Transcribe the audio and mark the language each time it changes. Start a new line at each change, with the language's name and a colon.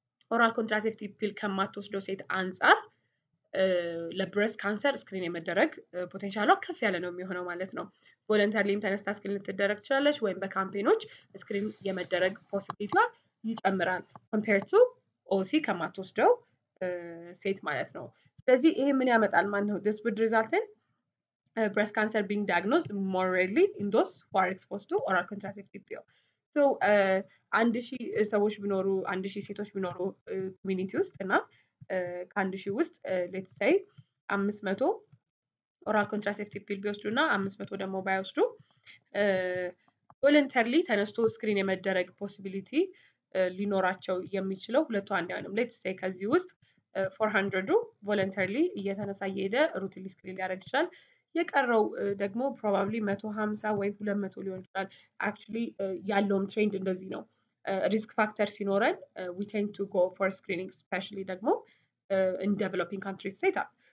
Amharic: ኦራል ኮንትራሴፕቲቭ ፒል ከማትወስደው ሴት አንጻር ለብሬስት ካንሰር ስክሪን የመደረግ ፖቴንሻሏ ከፍ ያለ ነው የሚሆነው ማለት ነው። ቮለንተሪሊም ተነስታ ስክሪን ልትደረግ ትችላለች ወይም በካምፔኖች ስክሪን የመደረግ ፖሲቢሊቲዋ ይጨምራል
English: compared to
Amharic: ኦሲ ከማትወስደው ሴት ማለት ነው። ስለዚህ ይሄ ምን ያመጣል ማለት ነው?
English: this would result in breast cancer being diagnosed more rarely in those who are exposed to oral contraceptive pill.
Amharic: So 1000 ሰዎች ቢኖሩ 1000 ሴቶች ቢኖሩ ኮሚኒቲ ውስጥ እና ከ1000 ውስጥ
English: let's say
Amharic: 500 ኦራል ኮንትራሴፕቲቭ ፒል ቢወስዱና 500 ደግሞ ባይወስዱ ቮለንተሪሊ ተነስቶ ስክሪን የመደረግ ፖሲቢሊቲ ሊኖራቸው የሚችለው ሁለቱ አንድ አይሆንም።
English: let's say
Amharic: ከዚህ ውስጥ 400 ቮለንተሪሊ እየተነሳ እየሄደ ሩቲን ስክሪን ሊያደርግ ይችላል። የቀረው ደግሞ ፕሮባብሊ 150 ወይ 200 ሊሆን ይችላል። አክቹሊ ያለውም ትሬንድ እንደዚህ ነው። ሪስክ ፋክተር ሲኖረን
English: we tend to go for screening
Amharic: especially ደግሞ
English: in developing countries setup.